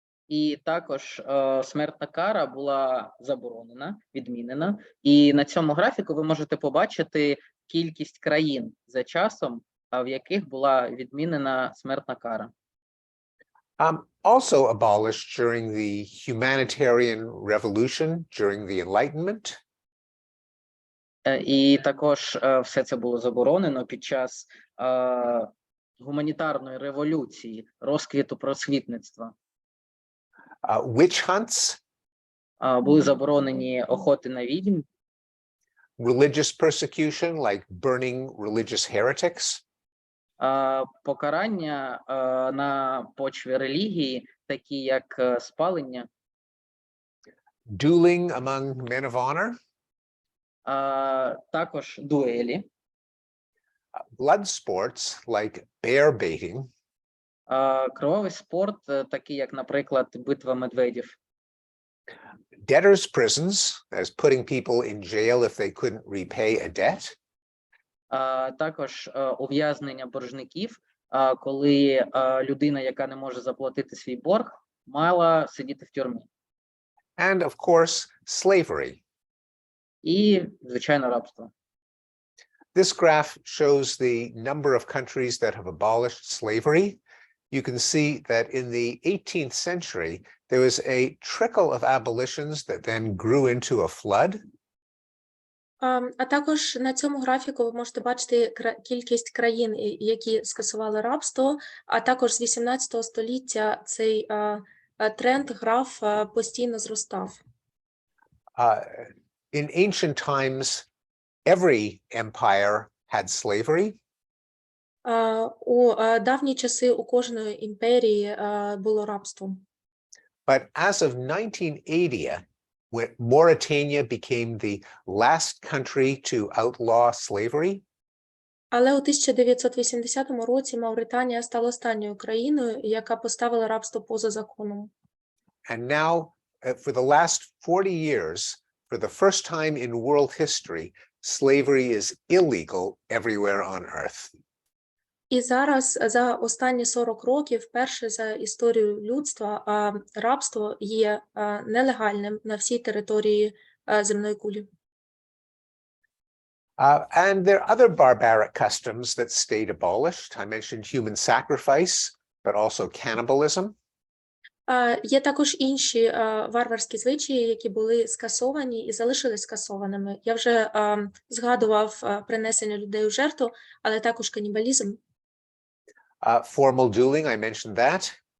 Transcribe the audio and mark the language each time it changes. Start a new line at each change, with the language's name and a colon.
Ukrainian: І також смертна кара була заборонена, відмінена. І на цьому графіку ви можете побачити кількість країн за часом, в яких була відмінена смертна кара.
English: Also abolished during the humanitarian revolution, during the Enlightenment.
Ukrainian: І також все це було заборонено під час гуманітарної революції, розквіту просвітництва.
English: Witch hunts,
Ukrainian: Були заборонені охоти на відьм,
English: religious persecution, like burning religious heretics,
Ukrainian: покарання на почві релігії, такі як спалення,
English: dueling among men of honor,
Ukrainian: також дуелі,
English: blood sports like bear baiting,
Ukrainian: кровавий спорт, такий як, наприклад, битва медведів,
English: debtors' prisons, as putting people in jail if they couldn't repay a debt,
Ukrainian: також ув'язнення боржників, коли людина, яка не може заплатити свій борг, мала сидіти в тюрмі.
English: and of course, slavery.
Ukrainian: І, звичайно, рабство.
English: This graph shows the number of countries that have abolished slavery. You can see that in the 18th century, there was a trickle of abolitions that then grew into a flood.
Ukrainian: А також на цьому графіку ви можете бачити кількість країн, які скасували рабство, а також з 18 століття цей тренд, граф постійно зростав.
English: In ancient times, every empire had slavery.
Ukrainian: У давні часи у кожної імперії було рабство.
English: But as of 1980, when Mauritania became the last country to outlaw slavery,
Ukrainian: Але у 1980 році Мавританія стала останньою країною, яка поставила рабство поза законом.
English: and now for the last 40 years, for the first time in world history, slavery is illegal everywhere on earth.
Ukrainian: І зараз за останні 40 років, вперше за історію людства, рабство є нелегальним на всій території земної кулі.
English: And there are other barbaric customs that stayed abolished. I mentioned human sacrifice, but also cannibalism.
Ukrainian: Є також інші варварські звичаї, які були скасовані і залишились скасованими. Я вже згадував принесення людей у жертву, але також канібалізм.
English: Formal dueling, I mentioned that.